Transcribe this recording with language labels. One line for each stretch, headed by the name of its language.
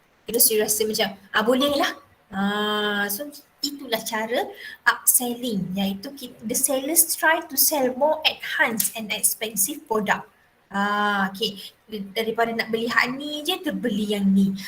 Malay: Terus you rasa macam boleh lah. So itulah cara upselling, iaitu
English: the sellers try to sell more enhanced and expensive product.
Malay: Okay, daripada nak beli hak ni je terbeli yang ni.